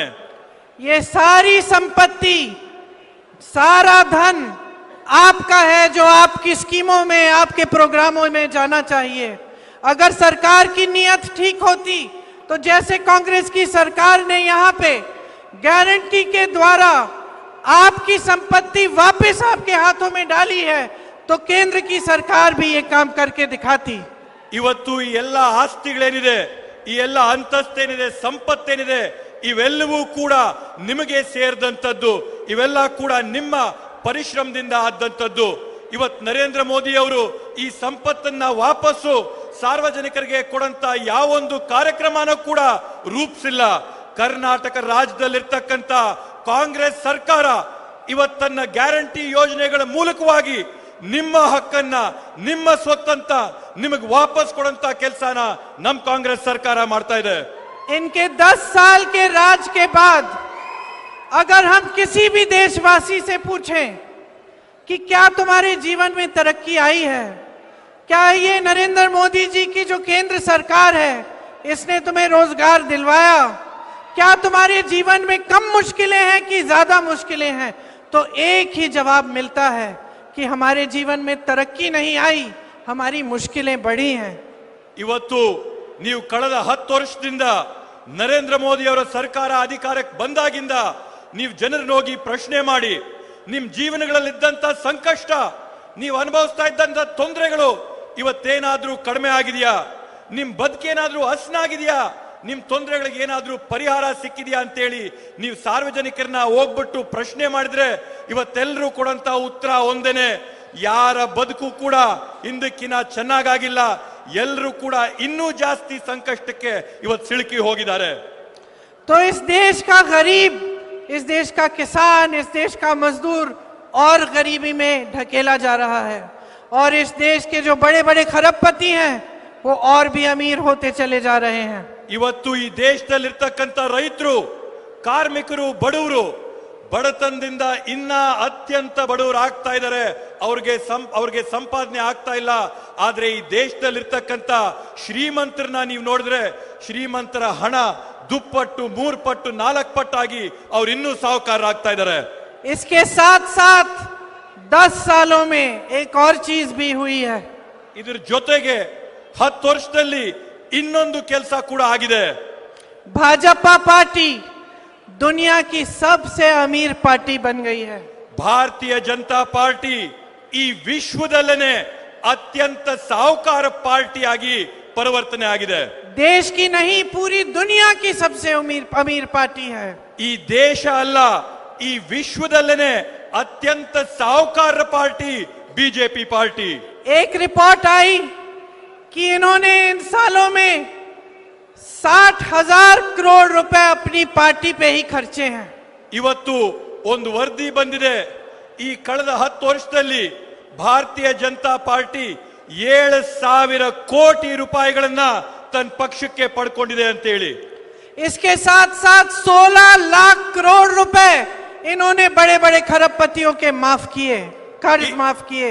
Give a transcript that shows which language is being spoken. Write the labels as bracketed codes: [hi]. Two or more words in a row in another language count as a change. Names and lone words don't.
[hi] ये सारी संपत्ति, सारा धन आपका है, जो आपकी स्कीमों में, आपके प्रोग्रामों में जाना चाहिए. अगर सरकार की नीयत ठीक होती, तो जैसे कांग्रेस की सरकार ने यहाँ पे गारंटी के द्वारा आपकी संपत्ति वापस आपके हाथों में डाली है, तो केंद्र की सरकार भी ये काम करके दिखाती. [kn] ಇವತ್ತು ಈ ಎಲ್ಲ ಆಸ್ತಿಗಳೇನಿದೆ, ಈ ಎಲ್ಲ ಅಂತಸ್ತೇನಿದೆ, ಸಂಪತ್ತೇನಿದೆ, ಇವೆಲ್ಲವೂ ಕೂಡ ನಿಮಗೆ ಸೇರಿದಂಥದ್ದು, ಇವೆಲ್ಲ ಕೂಡ ನಿಮ್ಮ ಪರಿಶ್ರಮದಿಂದ ಆದಂಥದ್ದು. ಇವತ್ತು ನರೇಂದ್ರ ಮೋದಿ ಅವರು ಈ ಸಂಪತ್ತನ್ನ ವಾಪಸ್ಸು ಸಾರ್ವಜನಿಕರಿಗೆ ಕೊಡಂತ ಯಾವೊಂದು ಕಾರ್ಯಕ್ರಮನೂ ಕೂಡ ರೂಪಿಸಿಲ್ಲ. ಕರ್ನಾಟಕ ರಾಜ್ಯದಲ್ಲಿರ್ತಕ್ಕಂಥ ಕಾಂಗ್ರೆಸ್ ಸರ್ಕಾರ ಇವತ್ತನ್ನ ಗ್ಯಾರಂಟಿ ಯೋಜನೆಗಳ ಮೂಲಕವಾಗಿ ನಿಮ್ಮ ಹಕ್ಕನ್ನ ನಿಮ್ಮ ಸ್ವತ್ತಂತ ನಿಮಗೆ ವಾಪಸ್ ಕೊಡಂತ ಕೆಲಸನ ನಮ್ಮ ಕಾಂಗ್ರೆಸ್ ಸರ್ಕಾರ ಮಾಡ್ತಾ ಇದೆ. [hi] इनके 10 साल के राज के बाद अगर हम किसी भी देशवासी से पूछें कि क्या तुम्हारे जीवन में तरक्की आई है, क्या ये नरेंद्र मोदी जी की जो केंद्र सरकार है इसने तुम्हें रोजगार दिलवाया, क्या तुम्हारे जीवन में कम मुश्किलें हैं कि ज्यादा मुश्किलें हैं, तो एक ही जवाब मिलता है कि हमारे जीवन में तरक्की नहीं आई, हमारी मुश्किलें बढ़ी हैं. [kn] ಇವತ್ತು ನೀವು ಕಳೆದ 10 ವರ್ಷದಿಂದ ನರೇಂದ್ರ ಮೋದಿ ಅವರ ಸರ್ಕಾರ ಅಧಿಕಾರಕ್ಕೆ ಬಂದಾಗಿಂದ ನೀವು ಜನರನ್ನ ಹೋಗಿ ಪ್ರಶ್ನೆ ಮಾಡಿ, ನಿಮ್ ಜೀವನಗಳಲ್ಲಿದ್ದಂತ ಸಂಕಷ್ಟ, ನೀವು ಅನುಭವಿಸ್ತಾ ಇದ್ದಂತ ತೊಂದರೆಗಳು ಇವತ್ತೇನಾದ್ರೂ ಕಡಿಮೆ ಆಗಿದೆಯಾ, ನಿಮ್ ಬದುಕೇನಾದ್ರೂ ಹಸನಾಗಿದೆಯಾ, ನಿಮ್ ತೊಂದರೆಗಳಿಗೆ ಏನಾದ್ರೂ ಪರಿಹಾರ ಸಿಕ್ಕಿದೆಯಾ ಅಂತೇಳಿ ನೀವು ಸಾರ್ವಜನಿಕರನ್ನ ಹೋಗ್ಬಿಟ್ಟು ಪ್ರಶ್ನೆ ಮಾಡಿದ್ರೆ ಇವತ್ತೆಲ್ಲರೂ ಕೊಡಂತ ಉತ್ತರ ಒಂದೇನೆ, ಯಾರ ಬದುಕು ಕೂಡ ಹಿಂದಕ್ಕಿನ ಚೆನ್ನಾಗಾಗಿಲ್ಲ, ಎಲ್ಲರೂ ಕೂಡ ಇನ್ನೂ ಜಾಸ್ತಿ ಸಂಕಷ್ಟಕ್ಕೆ ಇವತ್ತು ಸಿಲುಕಿ ಹೋಗಿದ್ದಾರೆ. [hi] तो इस देश का गरीब, इस देश का किसान, इस देश का मजदूर और गरीबी में ढकेला जा रहा है और इस देश के जो बड़े बड़े खरबपति हैं वो और भी अमीर होते चले जा रहे हैं. [kn] ಇವತ್ತು ಈ ದೇಶದಲ್ಲಿರ್ತಕ್ಕಂಥ ರೈತರು, ಕಾರ್ಮಿಕರು, ಬಡವರು ಬಡತನದಿಂದ ಇನ್ನ ಅತ್ಯಂತ ಬಡವರು ಆಗ್ತಾ ಇದ್ದಾರೆ. ಅವ್ರಿಗೆ ಸಂಪಾದನೆ ಆಗ್ತಾ ಇಲ್ಲ. ಆದ್ರೆ ಈ ದೇಶದಲ್ಲಿರ್ತಕ್ಕಂಥ ಶ್ರೀಮಂತರನ್ನ ನೀವು ನೋಡಿದ್ರೆ ಶ್ರೀಮಂತರ ಹಣ ದುಪ್ಪಟ್ಟು, 3 ಪಟ್ಟು, 4 ಪಟ್ಟಾಗಿ ಅವ್ರು ಇನ್ನೂ ಸಾಹುಕಾರರಾಗ್ತಾ ಇದ್ದಾರೆ. [hi] इसके साथ साथ 10 सालों में एक और चीज भी हुई है. [kn] ಇದ್ರ ಜೊತೆಗೆ 10 ವರ್ಷದಲ್ಲಿ ಇನ್ನೊಂದು ಕೆಲಸ ಕೂಡ ಆಗಿದೆ. [hi] भाजपा पार्टी दुनिया की सबसे अमीर पार्टी बन गई है. [kn] ಭಾರತೀಯ ಜನತಾ ಪಾರ್ಟಿ ಈ ವಿಶ್ವದಲ್ಲೇನೆ ಅತ್ಯಂತ ಸಾಹುಕಾರ ಪಾರ್ಟಿಯಾಗಿ ಪರಿವರ್ತನೆ ಆಗಿದೆ. [hi] देश की नहीं, पूरी दुनिया की सबसे अमीर पार्टी है. [kn] ಈ ದೇಶ ಅಲ್ಲ, ಈ ವಿಶ್ವದಲ್ಲೇನೆ ಅತ್ಯಂತ ಸಾಹುಕಾರ ಪಾರ್ಟಿ ಬಿಜೆಪಿ ಪಾರ್ಟಿ. [hi] एक रिपोर्ट आई कि इन्होंने इन सालों में 60,000 करोड़ रुपए अपनी पार्टी पे ही खर्चे हैं. [kn] ಇವತ್ತು ಒಂದು ವರದಿ ಬಂದಿದೆ, ಈ ಕಳೆದ 10 ವರ್ಷದಲ್ಲಿ ಭಾರತೀಯ ಜನತಾ ಪಾರ್ಟಿ 7,000 ಕೋಟಿ ರೂಪಾಯಿಗಳನ್ನ ತನ್ನ ಪಕ್ಷಕ್ಕೆ ಪಡ್ಕೊಂಡಿದೆ ಅಂತ ಹೇಳಿ. [hi] इसके साथ साथ 16 लाख करोड़ रुपए इन्होंने बड़े बड़े खरबपतियों के माफ किए, कर्ज माफ किए.